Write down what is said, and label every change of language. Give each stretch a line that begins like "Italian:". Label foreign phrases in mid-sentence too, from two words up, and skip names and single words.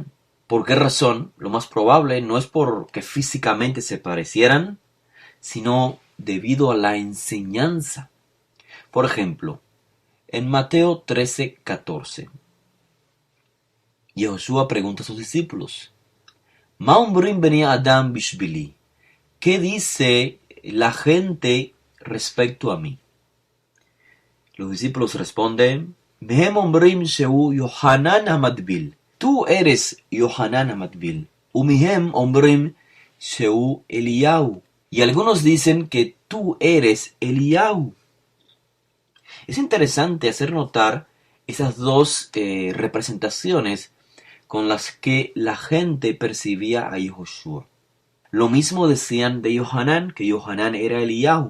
Spanish: ¿Por qué razón? Lo más probable no es porque físicamente se parecieran, sino debido a la enseñanza. Por ejemplo, en Mateo 13:14, Yehoshua pregunta a sus discípulos:
Hebrew: מה אומרים בני אדם בשבילי,
Spanish: ¿qué dice la gente respecto a mí? Los discípulos responden:
Hebrew: מהם אומרים שהוא יוחנן המטביל.
Spanish: Tú eres Yohanan hamadbil.
Hebrew: ומהם אומרים שהוא אליהו.
Spanish: Y algunos dicen que tú eres Eliyahu. Es interesante hacer notar esas dos representaciones con las que la gente percibía a Yehoshua. Lo mismo decían de Yohanan, que Yohanan era Eliyahu.